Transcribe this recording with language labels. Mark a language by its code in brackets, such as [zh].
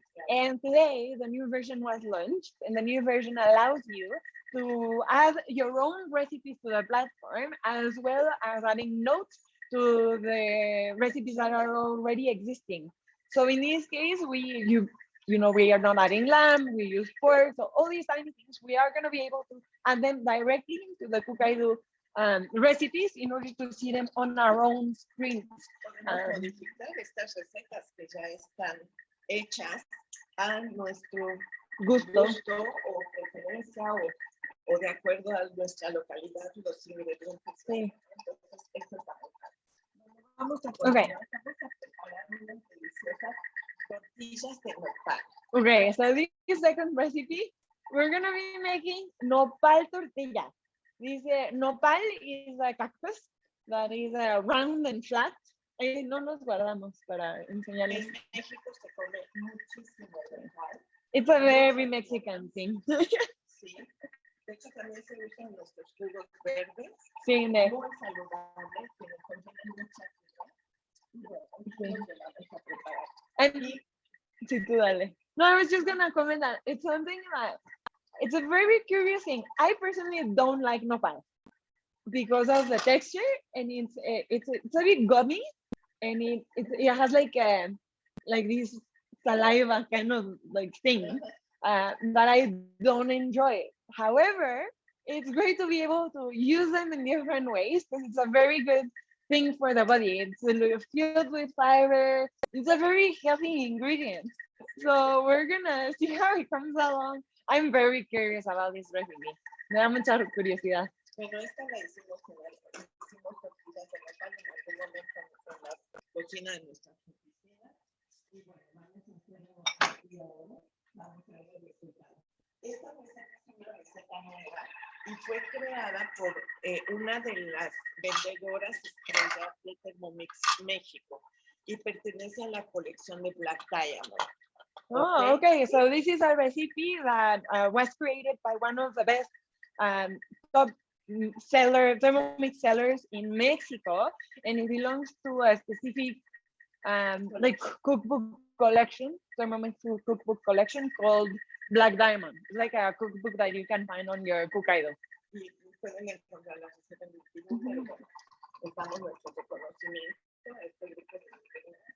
[en] And today, the new version was launched, and the new version allows you to add your own recipes to the platform, as well as adding notes to the recipes that are already existing. So in this case, we are not adding lamb, we use pork, so all these tiny things, we are going to be able to add them directly into the Cookie recipes in order to see them on our own screens. [es] Podemos modificar estas recetas que ya están hechas a nuestro gusto o preferencia o de acuerdo a nuestra localidad, los ingredientes. Sí. Entonces, eso está muy padre. Vamos a preparar unas deliciosas tortillas de nopal. [en] Okay, so this second recipe, we're gonna be making nopal tortilla. This nopal is a cactus that is round and flat. [es] No nos guardamos para enseñarles. En México se come muchísimo el nopal. [en] It's a very Mexican thing. [es] Sí. De hecho, también se usan nuestros jugos verdes. Sí, muy saludables, que contienen mucha fibra. Bueno, la vamos a preparar. And sí, tú dale. [en] No, I was just gonna comment that it's something that it's a very curious thing. I personally don't like nopal because of the texture, and it's a bit gummy, and it has like this saliva kind of like thing that I don't enjoy. However, it's great to be able to use them in different ways because it's a very good thing for the body. It's filled with fiber. It's a very healthy ingredient. So we're gonna see how it comes along. I'm very curious about this recipe. [es] Me da mucha curiosidad. Bueno, esta la hicimos tortillas de nopal en algún momento en la cocina de nuestras oficinas. Y bueno, vamos a hacerlo aquí ahora. Vamos a ver el resultado. Esta receta es una receta nueva y fue creada por una de las vendedoras estrellas de Thermomix México y pertenece a la colección de Black Diamond. [en] Oh, okay. So this is a recipe that was created by one of the best top Thermomix sellers in Mexico, and it belongs to a specific like cookbook collection, Thermomix cookbook collection called Black Diamond. It's like a cookbook that you can find on your Cookie. [es] Y pueden encontrar la receta en el pero bueno, estamos nuestro reconocimiento a este grupo de ingredientes.